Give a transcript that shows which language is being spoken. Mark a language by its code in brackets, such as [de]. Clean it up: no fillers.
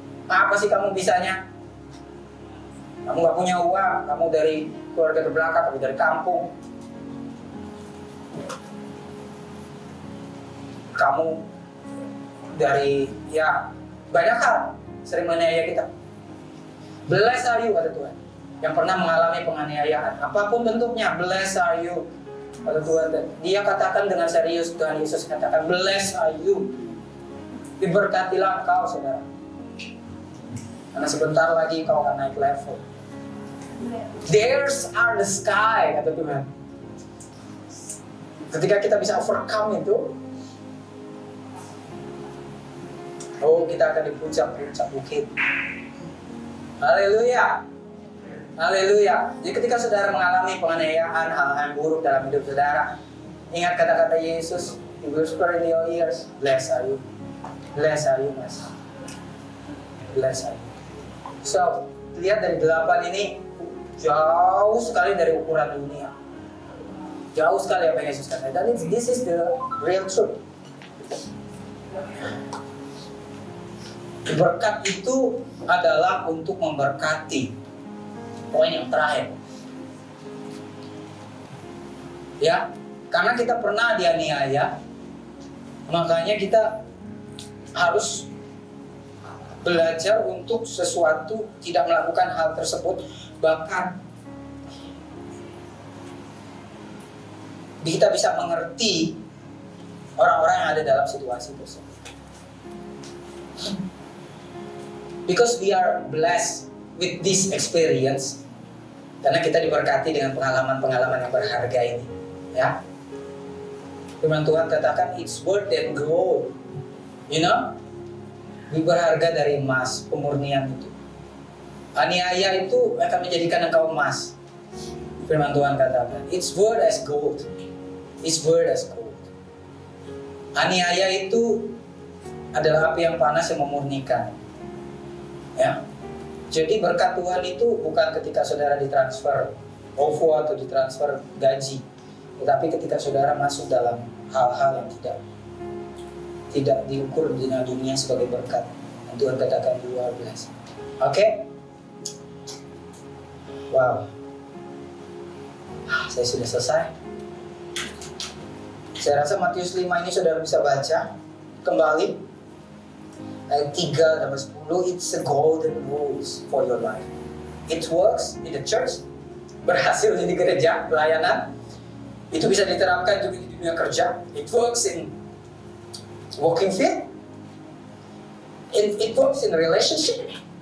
[id] Apa sih kamu bisanya? Kamu nggak punya uang, kamu dari keluarga terbelakang, kamu dari kampung. Kamu dari, ya, banyak hal sering menganiaya kita. [en] Blessed are you, [id] kata Tuhan, yang pernah mengalami penganiayaan, apapun bentuknya. [en] Blessed are you, [id] kata Tuhan. Dia katakan dengan serius, Tuhan Yesus katakan, [en] blessed are you. [id] Diberkatilah engkau, saudara, karena sebentar lagi kau akan naik level. [en] Theirs are the sky, [id] kata Tuhan. Ketika kita bisa overcome itu, oh, kita akan di puncak-puncak bukit. Haleluya. Haleluya. Jadi ketika saudara mengalami penganiayaan, hal-hal yang buruk dalam hidup saudara, ingat kata-kata Yesus, [en] He whisper in your ears, blessed are you. Blessed are you, mas. Blessed are you. [id] So, lihat dari 8 ini, jauh sekali dari ukuran dunia. Jauh sekali apa yang Yesus katakan. [en] Dan this is the real truth. [id] Berkat itu adalah untuk memberkati. Poin yang terakhir. Ya, karena kita pernah dianiaya, makanya kita harus belajar untuk sesuatu, tidak melakukan hal tersebut, bahkan kita bisa mengerti orang-orang yang ada dalam situasi tersebut. [en] Because we are blessed with this experience, [id] karena kita diberkati dengan pengalaman-pengalaman yang berharga ini, ya. Firman Tuhan katakan, [en] it's worth than gold. You know, [id] lebih berharga dari emas, pemurnian itu. Aniaya itu akan menjadikan engkau emas. Firman Tuhan katakan, [en] it's worth as gold. It's worth as gold. [id] Aniaya itu adalah api yang panas yang memurnikan. Ya. Jadi berkat Tuhan itu bukan ketika saudara ditransfer OVO atau ditransfer gaji, tetapi ketika saudara masuk dalam hal-hal yang tidak diukur di dunia sebagai berkat. Dan Tuhan katakan [en] you are blessed. [id] Oke? Wow. Saya sudah selesai. Saya rasa Matius 5 ini saudara bisa baca kembali. Ayat 3 dan 10, [en] it's a golden rules for your life. It works in the church, [id] berhasil di gereja, pelayanan. Itu bisa diterapkan juga di dunia kerja. [en] It works in working field. It works in relationship.